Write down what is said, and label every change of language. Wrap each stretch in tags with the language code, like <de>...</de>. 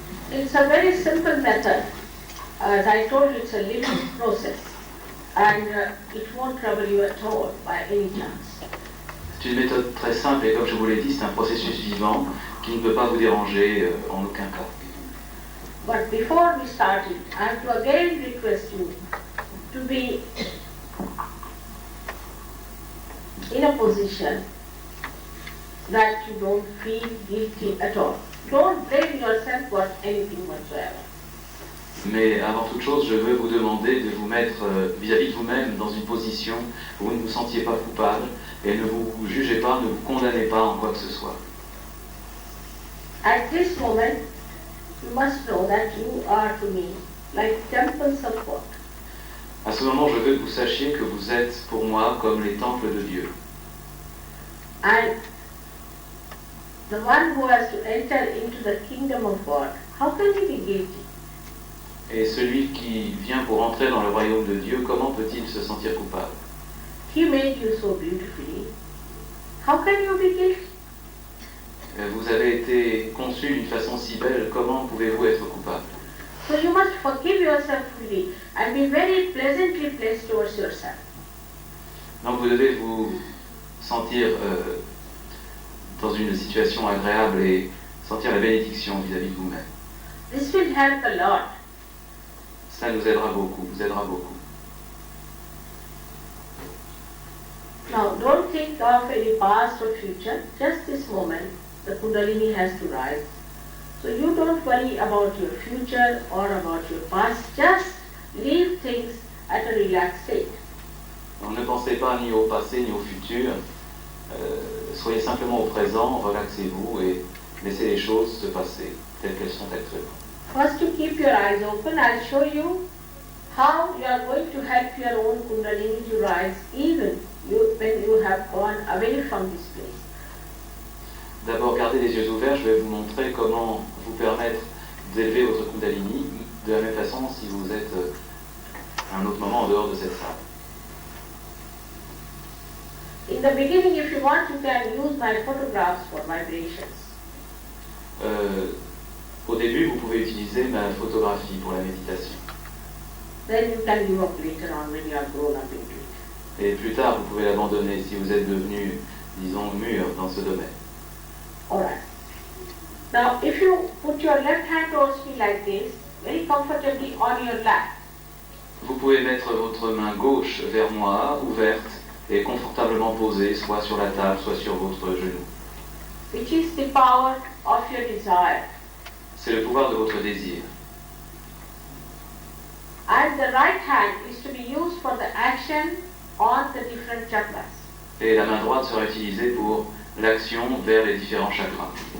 <en>It's a very simple method. As I told you, it's a living process and it won't trouble you at all by any chance.</en> <fr>C'est une méthode très simple et comme je vous l'ai dit, c'est un processus vivant qui ne peut pas vous déranger en aucun cas.</fr> <en>But before we start it, I have to again request you to be in a position that you don't feel guilty at all. Don't blame yourself for anything whatsoever.</en> <fr>Mais avant toute chose, je veux vous demander de vous mettre vis-à-vis de vous-même dans une position où vous ne vous sentiez pas coupable et ne vous jugez pas, ne vous condamnez pas en quoi que ce soit.</fr> <en>At this moment, you must know that you are to me like temples of God.</en> <fr>À ce moment, je veux que vous sachiez que vous êtes pour moi comme les temples de Dieu.</fr> <en>And the one who has to enter into the kingdom of God, how can he be guilty?</en> <fr>Et celui qui vient pour entrer dans le royaume de Dieu, comment peut-il se sentir coupable?</fr> <en>He made you so beautifully. How can you be guilty?</en> <fr>Vous avez été conçu d'une façon si belle, comment pouvez-vous être coupable?</fr> <en>So you must forgive yourself fully and be very pleasantly placed towards yourself.</en> <fr>Donc vous devez vous sentir dans une situation agréable et sentir la bénédiction vis-à-vis de vous-même.</fr> <en>This will help a lot.</en> <fr>Ça nous aidera beaucoup, vous aidera beaucoup.</fr> <en>Now don't think of any past or future, just this moment the Kundalini has to rise. So you don't worry about your future or about your past, just leave things at a relaxed state.</en> <fr>Donc ne pensez pas ni au passé ni au futur, soyez simplement au présent, relaxez-vous et laissez les choses se passer telles qu'elles sont actuellement.</fr> <en>First, to keep your eyes open, I'll show you how you are going to help your own Kundalini to rise even when you have gone away from this place.</en> <fr>D'abord, gardez les yeux ouverts, je vais vous montrer comment vous permettre d'élever votre Kundalini, de la même façon si vous êtes à un autre moment en dehors de cette salle.</fr> <en>In the beginning, if you want, you can use my photographs for vibrations.</en> <fr>Au début, vous pouvez utiliser ma photographie pour la méditation.</fr> <en>Then you can give up later on when you are grown up into it.</en> <fr>Et plus tard, vous pouvez l'abandonner si vous êtes devenu, disons, mûr dans ce domaine.</fr> <en>Alright. Now, if you put your left hand towards me like this, very comfortably on your lap,</en> <fr>Vous pouvez mettre votre main gauche vers moi, ouverte et confortablement posée, soit sur la table, soit sur votre genou.</fr> <en>which is the power of your desire.</en> <fr>C'est le pouvoir de votre désir.</fr> <en>And the right hand is to be used for the action on the different chakras.</en> <fr>Et la main droite sera utilisée pour l'action vers les différents chakras.</fr>